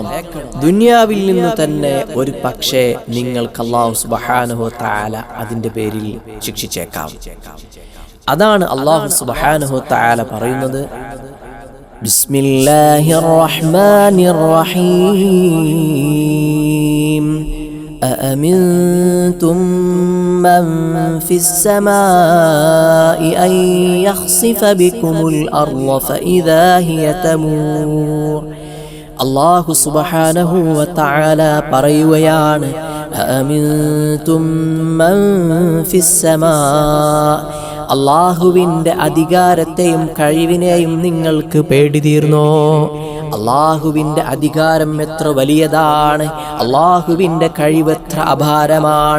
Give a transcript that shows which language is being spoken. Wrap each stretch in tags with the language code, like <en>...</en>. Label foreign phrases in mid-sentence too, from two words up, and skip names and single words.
<ml>ദുനിയാവിൽ നിന്ന് തന്നെ ഒരു പക്ഷേ നിങ്ങൾക്ക്</ml> <ar>الله سبحانه و تعالى</ar> <ml>അതിന്റെ പേരിൽ ശിക്ഷിച്ചേക്കാം. അതാണ്</ml> <ar>الله سبحانه و تعالى</ar> <ml>പറയുന്നത്:</ml> <ar>بسم الله الرحمن الرحيم. أأمنتم من في السماء أن يخسف بكم الأرض فإذا هي تمور. الله سبحانه و تعالى</ar> <ml>പറയുകയാണ്:</ml> <ar>أأمنتم من في السماء.</ar> <ml>അല്ലാഹുവിൻ്റെ അധികാരത്തെയും കഴിവിനെയും നിങ്ങൾക്ക് പേടി തീർന്നോ? അള്ളാഹുവിൻ്റെ അധികാരം എത്ര വലിയതാണ്, അള്ളാഹുവിൻ്റെ കഴിവ് എത്ര അപാരമാണ്.</ml>